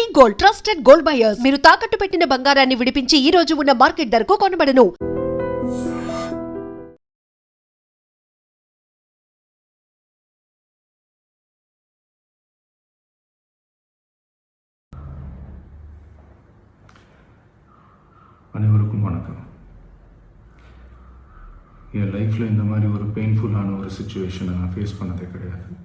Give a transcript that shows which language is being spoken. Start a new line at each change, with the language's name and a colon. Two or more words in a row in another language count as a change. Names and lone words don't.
English: gold trusted gold buyers.
Telugu: మీరు తాకట్టు పెట్టిన బంగారాన్ని విడిపించి ఈ రోజు ఉన్న మార్కెట్ ధరకు కొనబడను.
Tamil: அனைவருக்கும் வணக்கம். என் லைஃப்பில் இந்த மாதிரி ஒரு பெயின்ஃபுல்லான ஒரு சுச்சுவேஷனை நான் ஃபேஸ் பண்ணதே கிடையாது.